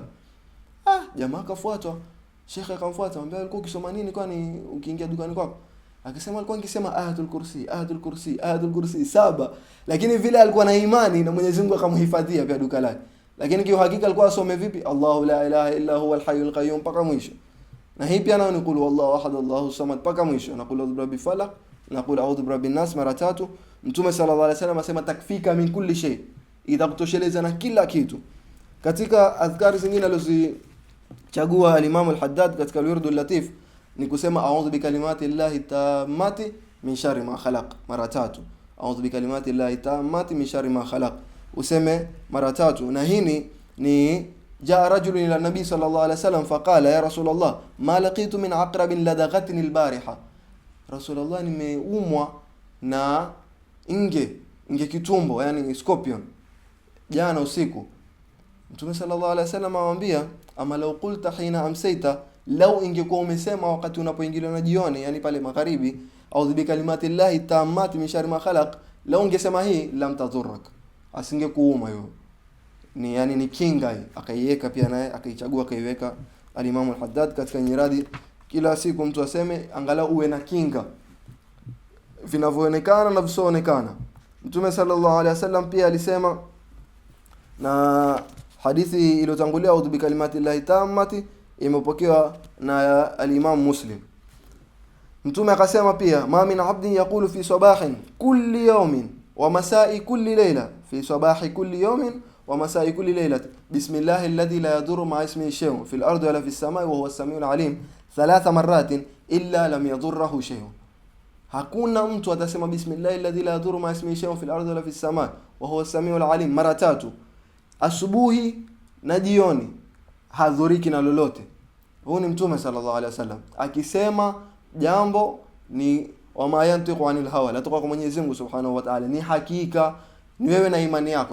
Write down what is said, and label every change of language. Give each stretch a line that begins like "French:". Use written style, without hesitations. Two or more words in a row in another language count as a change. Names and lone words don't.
Swahili: Jamaa akafuatwa, shekhe akamfuata, anambia alikuwa ukisoma nini kwani ukiingia dukani kwako? Akisema alikuwa nikisema
Arabic: آية الكرسي
Swahili: 7, lakini vile alikuwa na imani na Mwenyezi Mungu akamhifadhia pia duka lake. Lakini kwa hakika alikuwa asome vipi?
Arabic: الله لا إله إلا هو الحي القيوم
Swahili: mpaka mwisho. Na hii pia nao ni
Arabic: قل هو الله أحد الله الصمد
Swahili: mpaka mwisho, na
Arabic: قل أعوذ برب الفلق, na قل أعوذ برب الناس mara 3.
Swahili: Mtume
Arabic: صلى الله عليه وسلم
Swahili: asema
Arabic: تكفيك من كل شيء,
Swahili: itakutosheleza na kila kitu. Katika adhkari zingine alizochagua al-Imam al-Haddad katika al-Wirdul Latif ni kusema
Arabic: أعوذ بكلمات الله التامات من شر ما خلق
Swahili: mara 3.
Arabic: أعوذ بكلمات الله التامات من شر ما خلق
Swahili: useme mara 3. Na hii ni
Arabic: جاء رجل إلى النبي صلى الله عليه وسلم فقال يا رسول الله ما لقيت من عقرب لدغتني البارحة,
Swahili: rasulullah nimeumwa na inge kitumbo, yani scorpion jana usiku.
Arabic: Mtume صلى الله عليه وسلم amwambia أما لو قلت حين أمسيت,
Swahili: lau ingekuwa umesema wakati unapoingilia na jioni, yani pale magharibi,
Arabic: أعوذ بكلمات الله التامات من شر ما خلق,
Swahili: lau ungesema hii
Arabic: لم تضرك,
Swahili: asingekuuma hiyo. Ni yani ni kinga hii, akaiweka pia naye akaichagua akaiweka al-Imam al-Haddad katika nyiradi. Kila siku mtu aseme angalau uwe na kinga vinavyoonekana na visioonekana. Mtume
Arabic: صلى الله عليه وسلم
Swahili: pia alisema, na hadithi iliyotangulia
Arabic: أعوذ بكلمات الله التامات
Swahili: imepokewa na al-Imam Muslim. Mtume akasema pia
Arabic: ما من عبد يقول في صباح كل يوم ومساء كل ليلة في صباح كل يوم ومساء كل ليلة بسم الله الذي لا يضر مع اسمه شيء في الأرض ولا في السماء وهو السميع العليم 3 مرات إلا لم يضره شيء.
Swahili: Hakuna mtu atasema
Arabic: بسم الله الذي لا يضر مع اسمه شيء في الأرض ولا في السماء وهو السميع العليم
Swahili: mara 3 asubuhi na jioni, hadhuriki na lolote. Huu ni Mtume
Arabic: صلى الله عليه وسلم
Swahili: akisema jambo ni
Arabic: وما ينطق عن الهوى,
Swahili: latoka kwa Mwenyezi Mungu
Arabic: سبحانه وتعالى,
Swahili: ni hakika, ni wewe na imani yako.